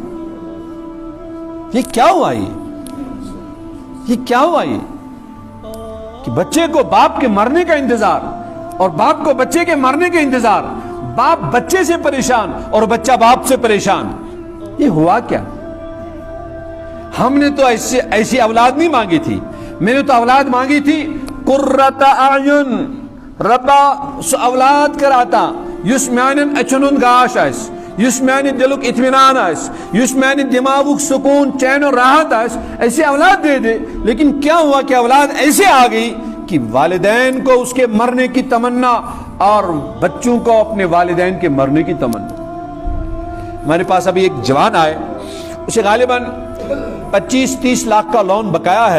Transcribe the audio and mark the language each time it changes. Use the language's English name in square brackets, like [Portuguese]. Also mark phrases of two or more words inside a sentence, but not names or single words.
[Urdu] یہ کیا ہوا, یہ کیا ہوا, یہ کہ بچے کو باپ کے مرنے کا انتظار اور باپ کو بچے کے مرنے کا انتظار, باپ بچے سے پریشان اور بچہ باپ سے پریشان. یہ ہوا کیا؟ ہم نے تو ایسی اولاد نہیں مانگی تھی, میں نے تو اولاد مانگی تھی [Arabic] قرۃ اعین, [Kashmiri] ربا اولاد کراتا یس میانن اچھنن گاش آس, یس میانہ دلک اطمینان آس, یس میانہ دماغک سکون چین و راحت آس, [Urdu] ایسی اولاد دے دے. لیکن کیا ہوا کہ اولاد ایسے آ گئی کہ والدین کو اس کے مرنے کی تمنا اور بچوں کو اپنے والدین کے مرنے کی تمنا. ہمارے پاس ابھی ایک جوان آئے, اسے غالباً 25-30 لاکھ کا لون بقایا ہے.